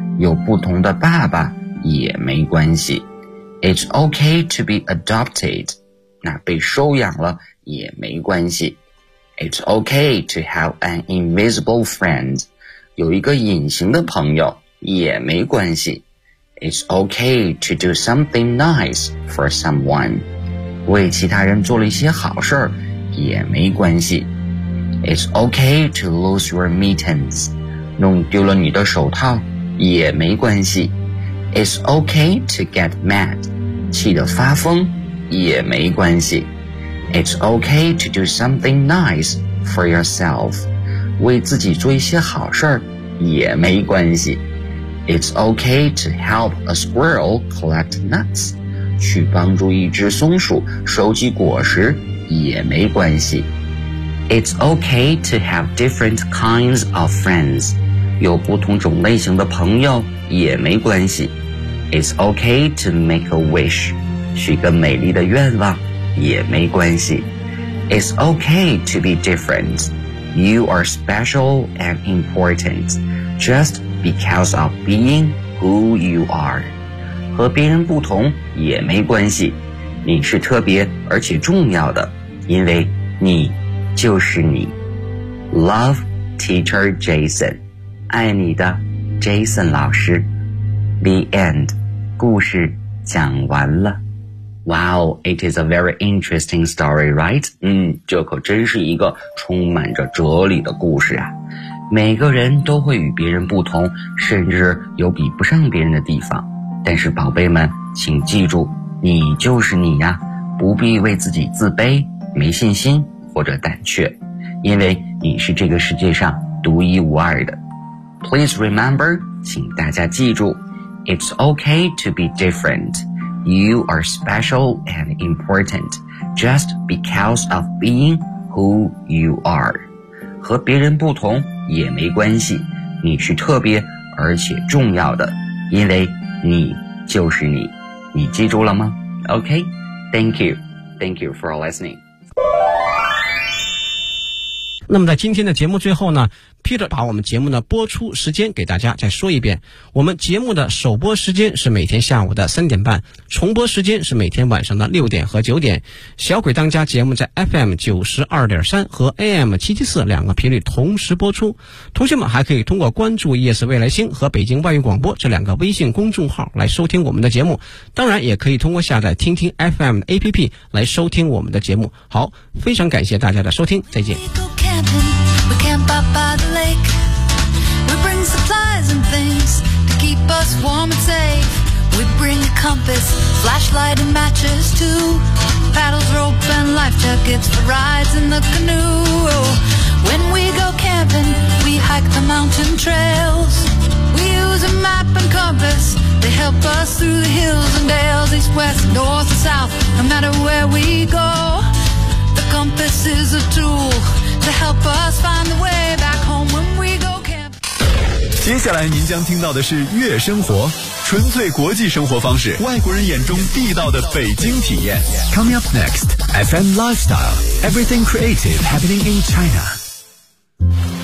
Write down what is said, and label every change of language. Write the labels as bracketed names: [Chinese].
[Chinese] 有不同的爸爸也没关系。 [English] It's okay to be adopted. [Chinese] 那被收养了也没关系。 [English] It's okay to have an invisible friend. [Chinese] 有一个隐形的朋友也没关系。 [English] It's okay to do something nice for someone. [Chinese] 为其他人做了一些好事也没关系。 [English] It's okay to lose your mittens. [Chinese] 弄丢了你的手套也没关系。 [English] It's okay to get mad. [Chinese] 气得发疯也没关系。 [English] It's okay to do something nice for yourself. [Chinese] 为自己做一些好事也没关系。 [English] It's okay to help a squirrel collect nuts. [Chinese] 去帮助一只松鼠收集果实也没关系。 [English] It's okay to have different kinds of friends. [Chinese] 有不同种类型的朋友也没关系。 [English] It's okay to make a wish. [Chinese] 许个美丽的愿望也没关系。 [English] It's okay to be different. You are special and important just because of being who you are. [Chinese] 和别人不同也没关系，你是特别而且重要的，因为你就是你。 [English] Love, Teacher Jason. [Chinese] 爱你的 Jason 老师。 [English] The end. [Chinese] 故事讲完了。 [English] Wow, it is a very interesting story, right? [Chinese] 这可真是一个充满着哲理的故事啊。每个人都会与别人不同，甚至有比不上别人的地方。但是宝贝们，请记住，你就是你呀，不必为自己自卑、没信心或者胆怯，因为你是这个世界上独一无二的。 [English] Please remember, [Chinese] 请大家记住 [English] It's okay to be different. You are special and important just because of being who you are. [Chinese] 和别人不同也没关系，你是特别而且重要的，因为你就是你。你记住了吗？ [English] OK, thank you. Thank you for listening. [Chinese] 那么在今天的节目最后呢， Peter 把我们节目的播出时间给大家再说一遍。我们节目的首播时间是每天下午的3:30，重播时间是每天晚上的6:00和9:00。小鬼当家节目在 FM92.3 和 AM774 两个频率同时播出。同学们还可以通过关注夜市未来星和北京外语广播这两个微信公众号来收听我们的节目。当然也可以通过下载听听 FM 的 APP 来收听我们的节目。好，非常感谢大家的收听，再见。 [English] We camp out by the lake. We bring supplies and things to keep us warm and safe. We bring a compass, flashlight and matches too. Paddles, rope and life jackets for rides in the canoe. When we go camping, we hike the mountain trails. We use a map and compass. They help us through the hills and dales, east, west, north and south. No matter where we go, the compass is a tool. To help us find the way back home when we go camping. [Chinese] 接下来您将听到的是悦生活，纯粹国际生活方式，外国人眼中地道的北京体验。 [English] Coming up next, FM Lifestyle, Everything Creative Happening in China.